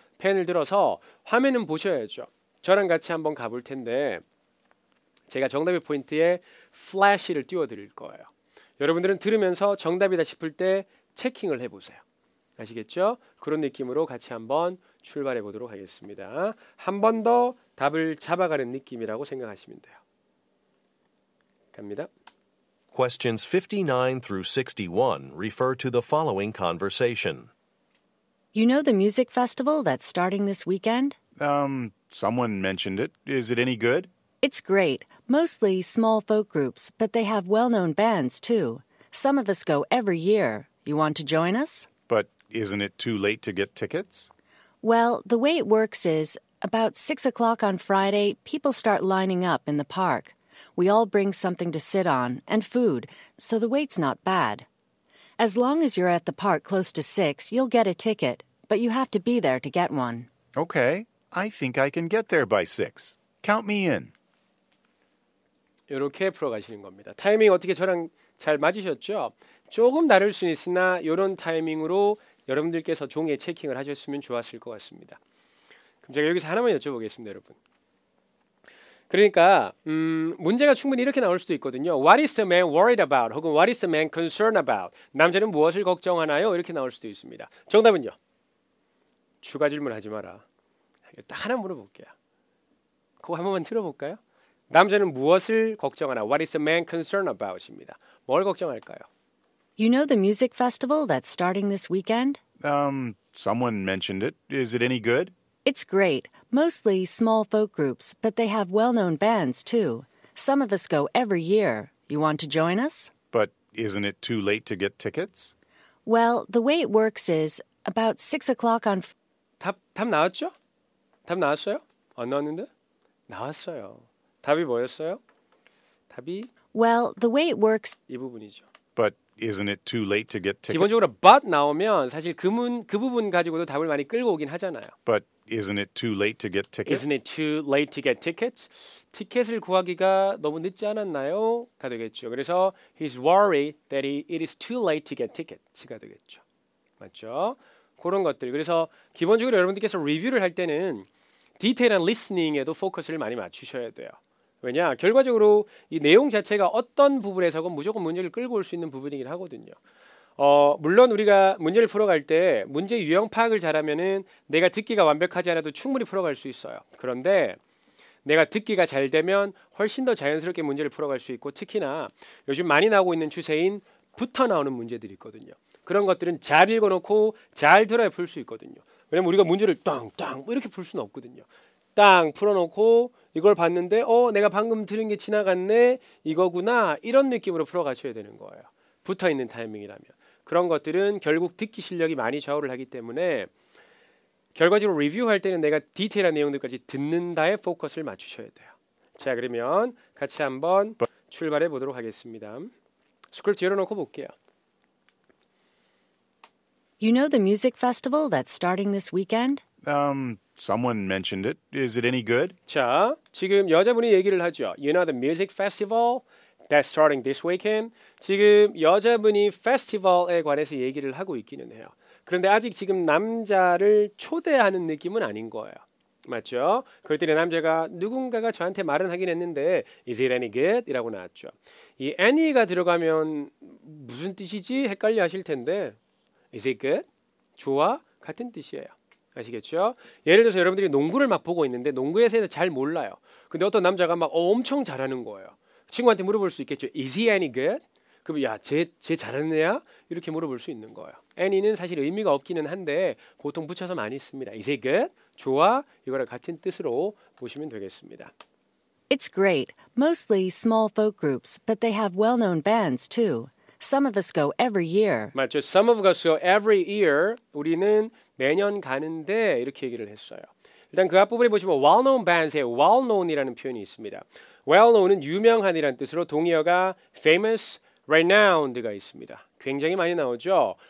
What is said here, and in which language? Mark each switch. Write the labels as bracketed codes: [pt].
[ko] 펜을 들어서 화면은 보셔야죠. 저랑 같이 한번 가볼 텐데 제가 정답의 포인트에 플래시를 띄워드릴 거예요. 여러분들은 들으면서 정답이다 싶을 때 체킹을 해보세요. 아시겠죠? 그런 느낌으로 같이 한번 출발해 보도록 하겠습니다. 한 번 더 답을 잡아가는 느낌이라고 생각하시면 돼요. 갑니다. [en] Questions 59 through 61 refer to the following conversation. You know the music festival that's starting this weekend? Someone mentioned it. Is it any good? It's great. Mostly small folk groups, but they have well-known bands too. Some of us go every year. You want to join us? But isn't it too late to get tickets? Well, the way it works is, about 6 o'clock on Friday, people start lining up in the park. We all bring something to sit on, and food, so the wait's not bad. As long as you're at the park close to 6, you'll get a ticket, but you have to be there to get one. Okay, I think I can get there by 6. Count me in. [ko] 이렇게 풀어가시는 겁니다. 타이밍 어떻게 저랑 잘 맞으셨죠? 조금 다를 수는 있으나 이런 타이밍으로 여러분들께서 종이에 체킹을 하셨으면 좋았을 것 같습니다. 그럼 제가 여기서 하나만 여쭤보겠습니다, 여러분. 그러니까 문제가 충분히 이렇게 나올 수도 있거든요. [en] What is the man worried about? [ko] 혹은 [en] What is the man concerned about? [ko] 남자는 무엇을 걱정하나요? 이렇게 나올 수도 있습니다. 정답은요? 추가 질문하지 마라. 딱 하나 물어볼게요. 그거 한 번만 들어볼까요? 남자는 무엇을 걱정하나? [en] What is the man concerned about입니다. [ko] 뭘 걱정할까요? [en] You know the music festival that's starting this weekend? Someone mentioned it. Is it any good? It's great. Mostly small folk groups, but they have well-known bands too. Some of us go every year. You want to join us? But isn't it too late to get tickets? Well, the way it works is about 6 o'clock on [ko] 답 나왔죠? 답 나왔어요? 안 나왔는데? 나왔어요. 답이 뭐였어요? 답이 [en] Well, the way it works [ko] 이 부분이죠. [en] But isn't it too late to get tickets? [ko] 기본적으로 but 나오면 사실 그 부분 가지고도 답을 많이 끌고 오긴 하잖아요. [en] But isn't it too late to get tickets? Isn't it too late to get tickets? [ko] 티켓을 구하기가 너무 늦지 않았나요? 가 되겠죠. 그래서 [en] he's worried that it is too late to get tickets [ko] 가 되겠죠. 맞죠? 그런 것들. 그래서 기본적으로 여러분들께서 리뷰를 할 때는 디테일한 리스닝에도 포커스를 많이 맞추셔야 돼요. 왜냐? 결과적으로 이 내용 자체가 어떤 부분에서건 무조건 문제를 끌고 올 수 있는 부분이긴 하거든요. 물론 우리가 문제를 풀어갈 때 문제 유형 파악을 잘하면은 내가 듣기가 완벽하지 않아도 충분히 풀어갈 수 있어요. 그런데 내가 듣기가 잘 되면 훨씬 더 자연스럽게 문제를 풀어갈 수 있고 특히나 요즘 많이 나오고 있는 추세인 붙어 나오는 문제들이 있거든요. 그런 것들은 잘 읽어놓고 잘 들어야 풀 수 있거든요. 왜냐면 우리가 문제를 땅땅 뭐 이렇게 풀 수는 없거든요. 땅 풀어놓고 이걸 봤는데 내가 방금 들은 게 지나갔네 이거구나 이런 느낌으로 풀어가셔야 되는 거예요. 붙어있는 타이밍이라면. 그런 것들은 결국 듣기 실력이 많이 좌우를 하기 때문에 결과적으로 리뷰할 때는 내가 디테일한 내용들까지 듣는다에 포커스를 맞추셔야 돼요. 자 그러면 같이 한번 출발해 보도록 하겠습니다. 스크립트 열어놓고 볼게요. [en] You know the music festival that's starting this weekend? Someone mentioned it. Is it any good? [ko] 자, 지금 여자분이 얘기를 하죠. [en] You know the music festival that's starting this weekend? [ko] 지금 여자분이 페스티벌에 관해서 얘기를 하고 있기는 해요. 그런데 아직 지금 남자를 초대하는 느낌은 아닌 거예요. 맞죠? 그럴 때 남자가 누군가가 저한테 말은 하긴 했는데 [en] Is it any good? [ko] 이라고 나왔죠. 이 any가 들어가면 무슨 뜻이지? 헷갈려 하실 텐데 [en] Is it good? [ko] 좋아? 같은 뜻이에요. 아시겠죠? 예를 들어서 여러분들이 농구를 막 보고 있는데 농구에 대해서 잘 몰라요. 근데 어떤 남자가 막 엄청 잘하는 거예요. 친구한테 물어볼 수 있겠죠. [en] Is he any good? [ko] 그럼 쟤 잘하는 애야? 이렇게 물어볼 수 있는 거예요. any는 사실 의미가 없기는 한데 보통 붙여서 많이 씁니다. [en] Is he good? [ko] 좋아? 이거랑 같은 뜻으로 보시면 되겠습니다. [en] It's great. Mostly small folk groups, but they have well-known bands too. Some of us go every year. [ko] 맞죠. [en] Some of us go every year. [ko] 우리는 매년 가는데 이렇게 얘기를 했어요. 일단 그 앞부분에 보시면 [en] well-known bands [ko] 에 well-known이라는 표현이 있습니다. well-known은 유명한이라는 뜻으로 동의어가 famous, renowned가 있습니다. 굉장히 많이 나오죠.